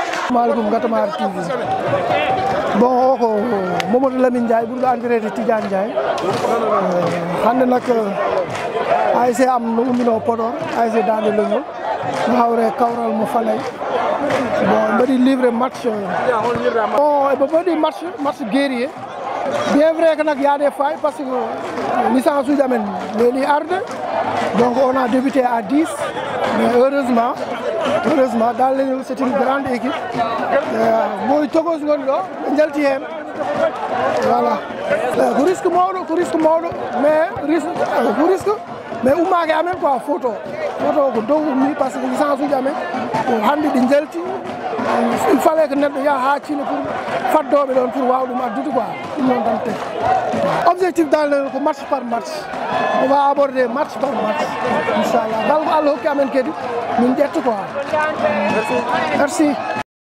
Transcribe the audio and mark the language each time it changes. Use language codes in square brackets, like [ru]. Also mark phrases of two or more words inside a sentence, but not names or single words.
[ff] maaleykum Ngatamar TV bon o ko Mamadou Lamine Ndiaye ɓurɗo andirede Tidiane Ndiaye hannde nak ASC am no ummino [fr] Podor ASC Dande Leñol [ff] no hawre kawral mo [fr] Fanay bon mbaɗi livré match bon [ff] eɓe mbaɗi [fr] match guerrier bien vrai que nak y a des failles parce que licence [ff] uji amen weeli arde [fr] donc on a débuté à 10 mais heureusement Dande Leñol c'est une grande équipe [ff] moy togos gon ɗo ɓe jalti hen [fr] voilà [ff] ko risque mawɗo mais ummaki amen [fr] quoi photo [ff] ko dow ummi [fr] par ce que [ff] licence uji amen ko hande ɗi jalti [fr] il fallait que [ff] neɗɗo yaha ha Thile pour faddoɓe ɗon pour waw ɗum addude quoi ɗum noon tan te objectif Dande Leñol ko [fr] match par match on va aborder match par match [ff] inchallah ngal ko Allah hokki amen kadi min ƴetta [fr] quoi merci